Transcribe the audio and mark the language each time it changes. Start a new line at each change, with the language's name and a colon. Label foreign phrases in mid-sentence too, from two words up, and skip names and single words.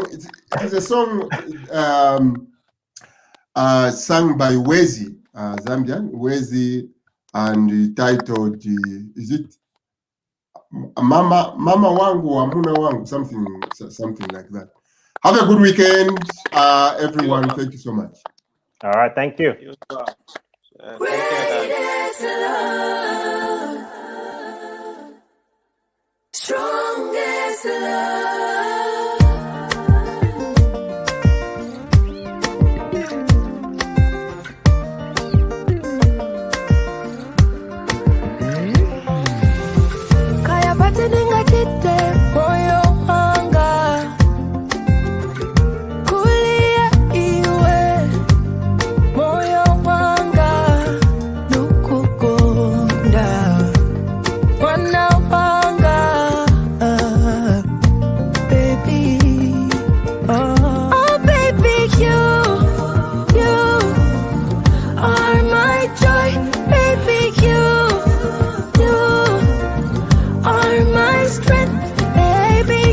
English: It's a song sung by Wezi, Zambian Wezi, and titled is it Mama Wangu Amuna Wangu, something like that. Have a good weekend, everyone. Thank you so much. All right, thank you. Greatest love, strongest love.
Tumbuka: Kaya pati ninga kite moyo wanga, kulia iwe moyo wanga, nukukonda wana wanga,
English: baby. Oh baby, you are my joy, baby. You are my strength, baby.